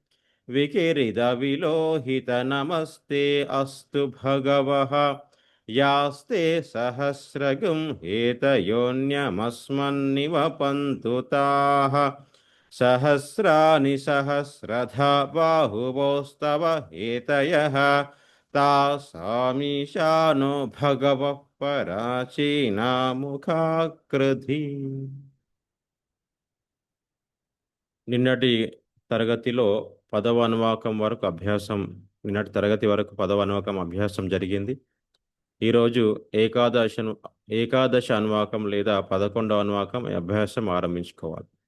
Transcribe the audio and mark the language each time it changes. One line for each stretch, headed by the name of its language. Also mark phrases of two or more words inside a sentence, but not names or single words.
Sanskrit: विकिरिदविलोहितनमस्ते अस्तु भगवः यास्ते सहस्रगुं हेतयोऽन्यमस्मन्निवपन्तु ताः सहस्राणि सहस्रधा बाहुवोस्तव हेतयः तासामीशानो भगवः పరాచీనాముఖాకృధి.
Telugu: నిన్నటి తరగతిలో పదవ అనువాకం వరకు అభ్యాసం నిన్నటి తరగతి వరకు పదవ అనువాకం అభ్యాసం జరిగింది. ఈరోజు ఏకాదశ అనువాకం లేదా 11వ అనువాకం అభ్యాసం ఆరంభించుకోవాలి.